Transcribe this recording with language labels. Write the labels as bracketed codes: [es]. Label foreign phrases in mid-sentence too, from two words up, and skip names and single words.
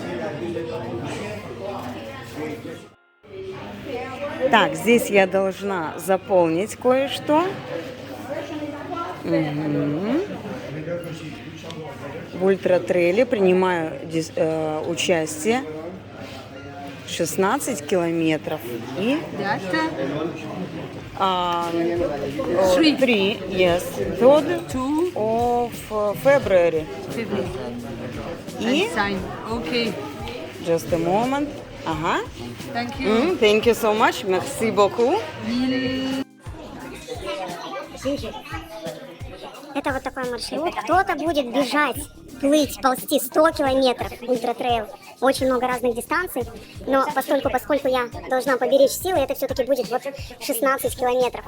[ru] Так, здесь я должна заполнить кое-что. В ультратрейле принимаю участие 16 километров и 3 [en] 3rd of February. [ru] И [en] Okay. just a moment. Ага. Thank you. Thank you so much. [fr] Merci beaucoup. [ru] Это вот такой маршрут. Кто-то будет бежать, плыть, ползти 100 километров ультратрейл. Очень много разных дистанций. Но поскольку я должна поберечь силы, это все-таки будет вот 16 километров.